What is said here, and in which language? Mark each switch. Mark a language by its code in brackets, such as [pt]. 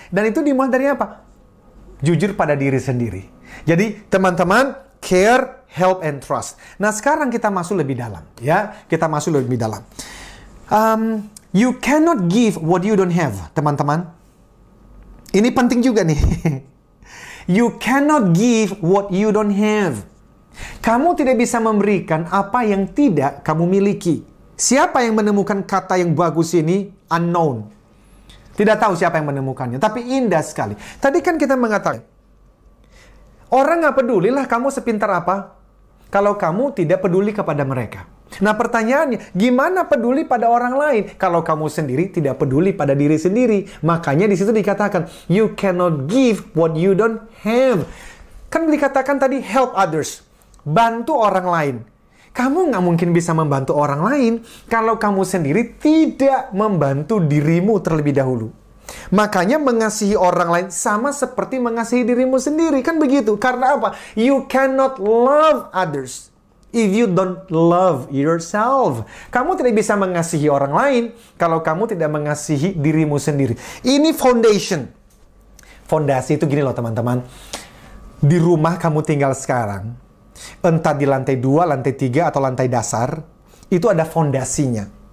[id] Dan itu dimulai dari apa? Jujur pada diri sendiri. Jadi, teman-teman, [en] care, help, and trust. [id] Nah, sekarang kita masuk lebih dalam. Ya, kita masuk lebih dalam. [en] You cannot give what you don't have, [id] teman-teman. Ini penting juga nih. [en] You cannot give what you don't have. [id] Kamu tidak bisa memberikan apa yang tidak kamu miliki. Siapa yang menemukan kata yang bagus ini? Unknown. Tidak tahu siapa yang menemukannya, tapi indah sekali. Tadi kan kita mengatakan, orang nggak pedulilah kamu sepintar apa, kalau kamu tidak peduli kepada mereka. Nah pertanyaannya, gimana peduli pada orang lain, kalau kamu sendiri tidak peduli pada diri sendiri? Makanya di situ dikatakan, [en] you cannot give what you don't have. [id] Kan dikatakan tadi, [en] help others. [id] Bantu orang lain. Kamu nggak mungkin bisa membantu orang lain kalau kamu sendiri tidak membantu dirimu terlebih dahulu. Makanya mengasihi orang lain sama seperti mengasihi dirimu sendiri. Kan begitu. Karena apa? [en] You cannot love others if you don't love yourself. [id] Kamu tidak bisa mengasihi orang lain kalau kamu tidak mengasihi dirimu sendiri. Ini foundation. Fondasi itu gini loh teman-teman. Di rumah kamu tinggal sekarang, entah di lantai 2, lantai 3, atau lantai dasar, itu ada fondasinya.